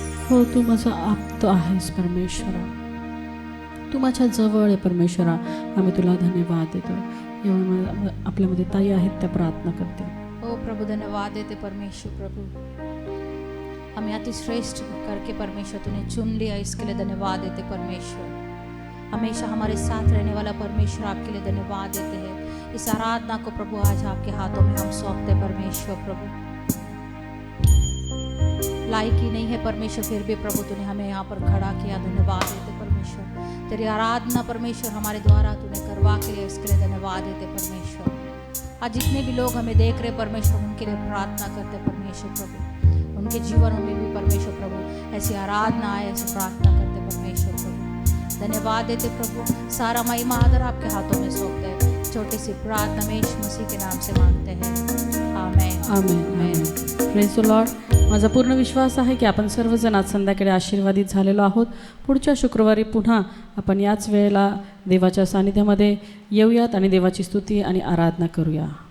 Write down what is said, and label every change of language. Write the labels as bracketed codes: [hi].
[mr] हो, तू माझा आप्त आहेस परमेश्वरा, तू माझ्या जवळ आहे परमेश्वरा. आम्ही तुला धन्यवाद देतो. एवढं आपल्यामध्ये ताई आहेत, त्या प्रार्थना करते. ओ प्रभु धन्यवाद देते परमेश्वर. [hi] प्रभु हमें अति श्रेष्ठ करके परमेश्वर तूने चुन लिया, इसके लिए धन्यवाद देते परमेश्वर. हमेशा हमारे साथ रहने वाला परमेश्वर, आपके लिए धन्यवाद देते हैं. इस आराधना को प्रभु आज आपके हाथों में हम सौंपते परमेश्वर. प्रभु लायक ही नहीं है परमेश्वर, फिर भी प्रभु तूने हमें यहाँ पर खड़ा किया. धन्यवाद देते परमेश्वर. तेरी आराधना परमेश्वर हमारे द्वारा तूने करवा के लिए, इसके लिए धन्यवाद देते परमेश्वर. आज जितने भी लोग हमें देख रहे परमेश्वर, उनके लिए प्रार्थना करते परमेश्वर. प्रभु उनके जीवन में भी परमेश्वर प्रभु ऐसी आराधना आए, ऐसी प्रार्थना करते परमेश्वर. प्रभु धन्यवाद देते प्रभु. सारा महिमा आदर आपके हाथों में सौंपते हैं. छोटी सी प्रार्थना में यीशु मसीह के नाम से मांगते हैं. आमेन. [en] Amen. Praise the Lord. [mr] माझा पूर्ण विश्वास आहे की आपण सर्वजण आज संध्याकाळी आशीर्वादित झालेलो आहोत. पुढच्या शुक्रवारी पुन्हा आपण याच वेळेला देवाच्या सानिध्यामध्ये येऊयात आणि देवाची स्तुती आणि आराधना करूया.